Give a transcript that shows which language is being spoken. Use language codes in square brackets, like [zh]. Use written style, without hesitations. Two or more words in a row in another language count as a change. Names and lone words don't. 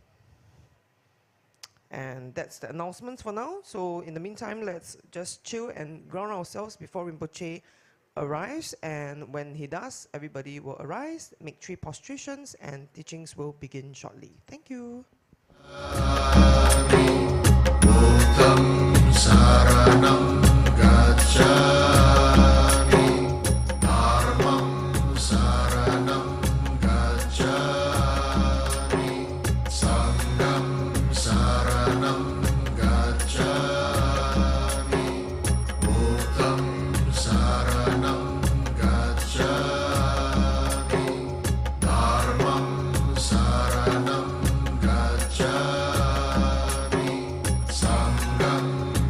[en] And that's the announcements for now. So in the meantime, let's just chill and ground ourselves before Rinpoche arrives. And when he does, everybody will arise, make 3 prostrations, and teachings will begin shortly. Thank you. [pi] Buddham saranam gacchami, Dharmam saranam gacchami, Sangham saranam gacchami, Buddham saranam gacchami, Dharmam saranam gacchami, Sangham